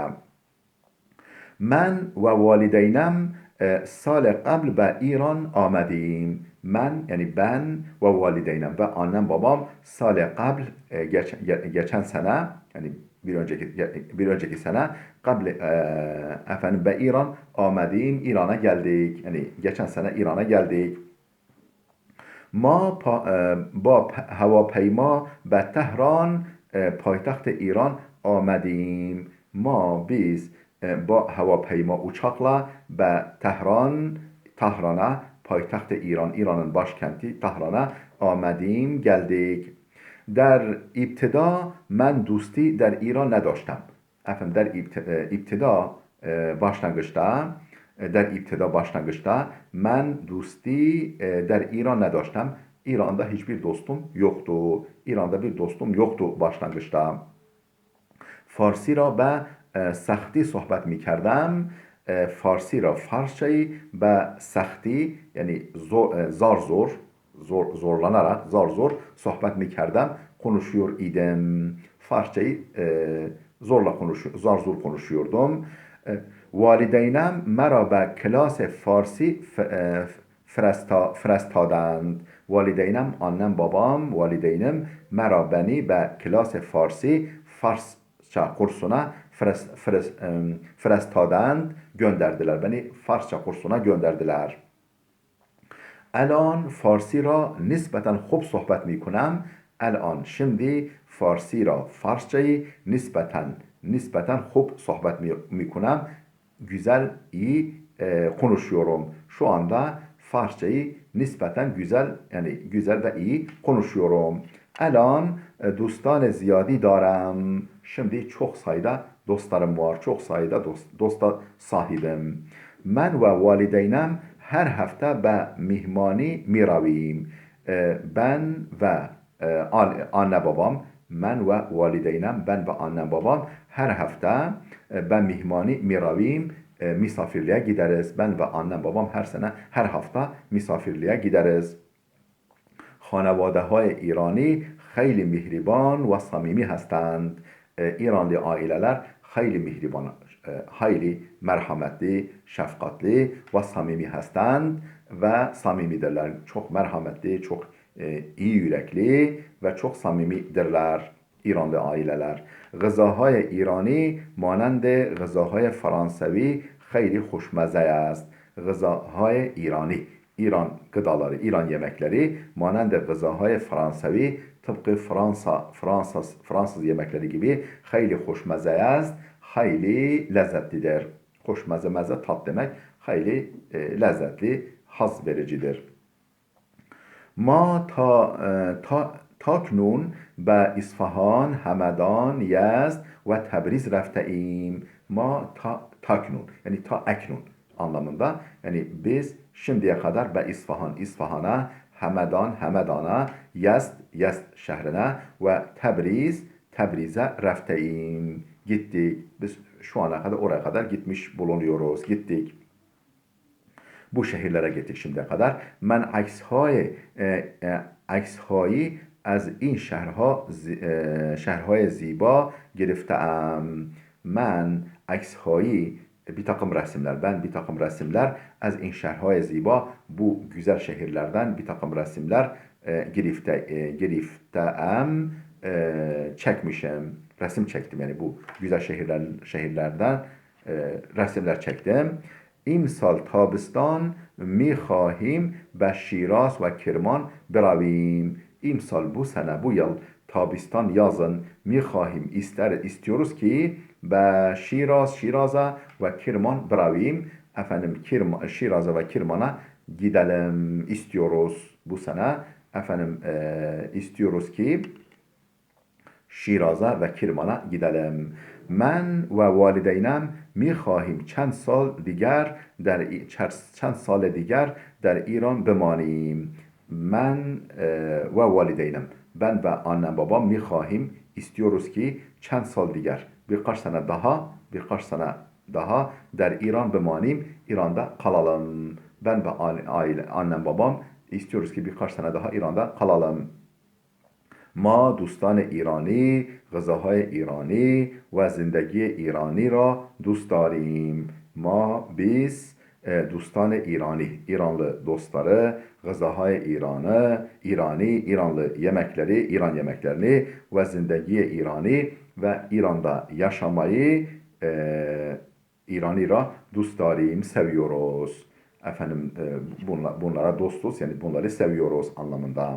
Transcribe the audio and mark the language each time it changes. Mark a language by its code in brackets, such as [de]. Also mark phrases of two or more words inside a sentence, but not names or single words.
[fa] من و والدینم سال قبل به ایران آمدیم. [tr] Men yani ben ve valideynem ve annem babam [fa] سال قبل [tr] geçen sene yani bir önceki sene [fa] قبل به ایران آمدیم [tr] İran'a geldik. Yani geçen sene İran'a geldik. [fa] با هواپیما به تهران پایتخت ایران آمدیم. [tr] Biz [fa] با هواپیما [tr] uçakla به Tahran'a payitaht İran'ın başkenti Tahran'a geldik. [fa] در ابتدا من دوستی در ایران نداشتم. در [tr] başlangıçta ben [fa] دوستی در ایران نداشتم. [tr] İran'da hiçbir dostum yoktu. İran'da bir dostum yoktu başlangıçta. [fa] فارسی را به سختی صحبت می کردم. فارسی را [tr] Farsçayı [fa] به سختی [tr] yani zorlanarak zar zor [fa] صحبت می کردم [tr] konuşuyor idim. Farsçayı zar zor konuşuyordum. [fa] Valideynم مرا به کلاس فارسی فرستادند. [tr] Valideynəm, annem, babam, valideynim مرا beni [fa] به کلاس فارسی [tr] Farsça kursuna فرستادند gönderdiler. Beni Farsça kursuna gönderdiler. [fa] الان فارسی را نسبتا خوب صحبت می کنم. الان şimdi فارسی را [tr] Farsçayı nispeten [fa] خوب صحبت می کنم. [tr] Güzel, iyi konuşuyorum. Şu anda Farsçayı nispeten güzel yani güzel ve iyi konuşuyorum. [fa] الان دوستان زیادی دارم. [tr] Şimdi çok sayıda dostlarım var. Çok sayıda dosta sahibim. [fa] من و والدینم [tr] her hafta [fa] به mihmani میرویم. [tr] Ben ve anne babam, ben ve valideynəm, ben ve annem babam her hafta ben [fa] مهمانی میرویم [tr] misafirliğe gideriz. Ben ve annem babam her hafta misafirliğe gideriz. [fa] خانواده‌های ایرانی خیلی مهربان و صمیمی هستند. [tr] İranlı aileler [fa] خیلی مهربان [tr] hayli merhametli, şefkatli ve [fa] صمیمی هستند [tr] ve samimidirler. Çok merhametli, çok iyi yürekli ve çok samimidirler İranlı aileler. [fa] غذاهای ایرانی مانند غذاهای فرانسوی خیلی خوشمزه است. غذاهای ایرانی [tr] İran gıdaları, İran yemekleri [fa] مانند غذاهای فرانسوی [tr] tıpkı Fransız yemekleri gibi [fa] خیلی خوشمزه است. [tr] Hayli lezzetlidir. Hoşmeze meze tat demek. Hayli lezzetli, haz vericidir. [fa] ما تاکنون به اصفهان، همدان، یزد و تبریز رفته ایم. ما تاکنون [tr] yani [fa] تا اکنون [tr] anlamında. Yani biz şimdiye kadar be İsfahan'a, Hemedan'a, Yezd şehrine ve Tebriz'e refteim. Gittik. Biz şu ana kadar oraya kadar gitmiş bulunuyoruz. Gittik. Bu şehirlere gittik şimdiye kadar. [fa] Ben عکسهایی از این şehirهای زیبا گرفتم. من عکسهایی [tr] bir takım resimler [fa] از این شهرهای زیبا [tr] bu güzel şehirlerden bir takım resimler giriftem çekmişim. Resim çektim yani bu güzel şehirlerden resimler çektim. [fa] امسال تابستان میخواهیم به شیراز و کرمان برویم. [tr] İmsal bu sene bu yıl tabistan yazın میخواهیم istiyoruz ki به Şiraz'a ve Kirman bravim. Efendim Şiraz'a ve Kirman'a gidelim istiyoruz bu sene. Efendim istiyoruz ki Şiraz'a ve Kirman'a gidelim. [fa] من و والدینم میخواهیم چند سال دیگر در ایران بمانیم. من و والدینم [tr] ben ve annem babam میخواهیم istiyoruz ki [fa] چند سال دیگر [tr] birkaç sene daha [fa] در ایران بمانیم [tr] İran'da kalalım. Ben ve annem babam istiyoruz ki birkaç sene daha İran'da kalalım. [fa] ما دوستان ایرانی غذاهای ایرانی و زندگی ایرانی را دوست داریم. [tr] ما biz [fa] دوستان ایرانی [tr] İranlı dostları غذاهای İranlı yemekleri İran yemeklerini ve [fa] زندگی ایرانی [tr] ve İran'da yaşamayı [fa] ایرانی را دوست داریم [tr] seviyoruz. Efendim bunlara dostuz yani bunları seviyoruz anlamında.